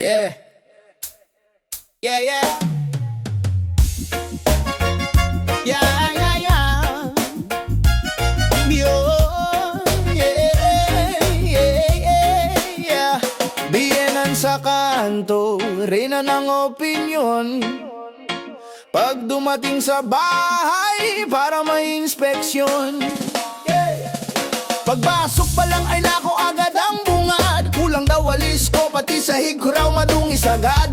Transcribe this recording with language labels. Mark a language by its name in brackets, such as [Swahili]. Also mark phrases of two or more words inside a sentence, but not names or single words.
[English] Yeah. Yeah, yeah. Yeah, yeah, yeah. Yo, yeah, yeah, yeah, yeah. [Filipino] Biyenan sa kanto, reyna ng opinyon. Pag dumating sa bahay, para may inspeksyon. Pagpasok pa lang ay nako agad ang bungad. Kulang daw walis ko, pati sahig ko raw madungis agad.